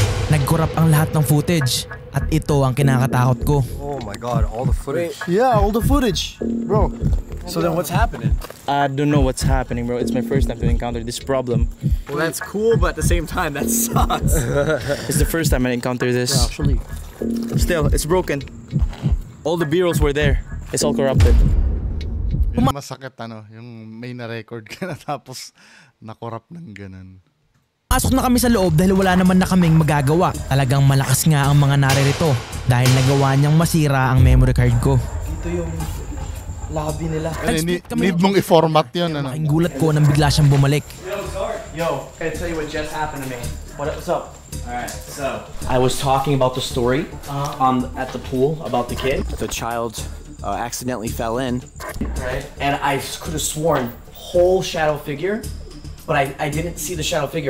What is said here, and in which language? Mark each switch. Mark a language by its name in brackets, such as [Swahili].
[Filipino] Nag-corrupt ang lahat ng footage at ito ang kinakatakot ko. [English] Oh my god, all the footage. Yeah, all the footage, bro. So then what's happening? I don't know what's happening, bro. It's my first time to encounter this problem. Well, that's cool, but at the same time, that sucks. It's the first time I encounter this. Actually, Still, it's broken. All the B-rolls were there. It's all corrupted. [Filipino] Yung masakit yung may na-record ka na tapos na-corrupt ng ganun. Pasok na kami sa loob dahil wala naman na kaming magagawa. Talagang malakas nga ang mga naririto dahil nagawa niyang masira ang memory card ko. Dito yung lobby nila. Need mong i-format yun. Malaking gulat ko nang bigla siyang bumalik. [English] Yo, can I tell you what just happened to me? What's up? Alright, so I was talking about the story at the pool about the kid. The child accidentally fell in. Right. And I could have sworn whole shadow figure, but I didn't see the shadow figure.